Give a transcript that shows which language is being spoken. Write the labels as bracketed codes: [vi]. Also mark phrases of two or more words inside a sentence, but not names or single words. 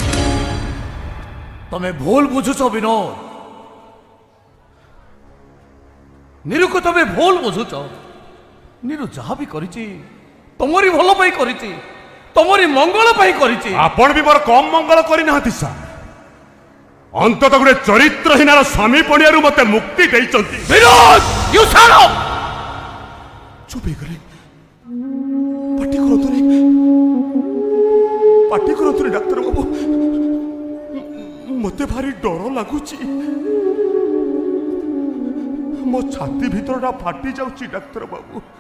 [or] ତମେ ଭୁଲ ବୁଝୁଛ ବିନୋଦ। ନିରୁକୁ ତମେ ଭୁଲ ବୁଝୁଛ। ନିରୁ ଯାହା ବି କରିଛି ତମରି ଭଲ ପାଇଁ କରିଛି, ତମରି ମଙ୍ଗଳ ପାଇଁ କରିଛି। ଆପଣ ବି ମୋର କମ୍ ମଙ୍ଗଳ କରିନାହାନ୍ତି ସାର୍। ଅନ୍ତତଃ ଗୋଟେ ଚରିତ୍ରହୀନାର ସ୍ୱାମୀ ପଣିଆରୁ ମତେ ମୁକ୍ତି ଦେଇଛନ୍ତି। ବିନୋଦ, [en] you shut up! [or] ଚୁପ ହେଇଗଲେ। ପାଟି କରନ୍ତୁନି ଡାକ୍ତର ବାବୁ, ମତେ ଭାରି ଡର ଲାଗୁଛି। ମୋ ଛାତି ଭିତରଟା ଫାଟି ଯାଉଛି ଡାକ୍ତର ବାବୁ।